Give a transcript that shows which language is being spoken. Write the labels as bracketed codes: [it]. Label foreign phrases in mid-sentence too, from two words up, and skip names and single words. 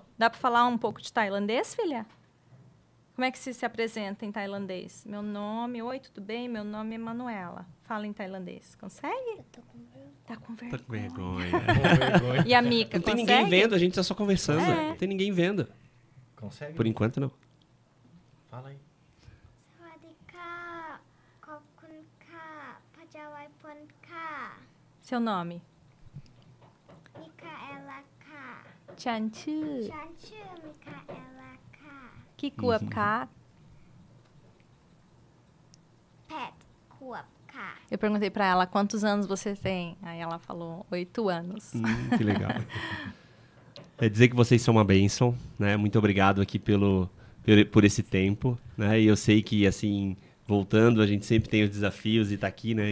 [pt] Dá para falar um pouco de tailandês, filha? Como é que se apresenta em tailandês? Oi, tudo bem? Meu nome é Manuela. Fala em tailandês. Consegue? Eu tô com vergonha. Tá com Tá com vergonha. vergonha. E a Mica, Não tem consegue? ninguém vendo, a gente tá só conversando. É. Não tem ninguém vendo. Consegue? Por enquanto, não. Fala aí. [th] สวัสดีค่ะขอบคุณค่ะพระเจ้าไว้พลค่ะ [pt] Seu nome? [th] มิคาเอลาค่ะ ฉันชื่อ ฉันชื่อมิคาเอลาค่ะ กี่ขวบคะ 8 ขวบค่ะ [pt] Eu perguntei pra ela quantos anos você tem. Aí ela falou 8 anos. Que legal. É dizer que vocês são uma bênção, né? Muito obrigado aqui por esse tempo, né? E eu sei que, assim, voltando, a gente sempre tem os desafios e tá aqui, né?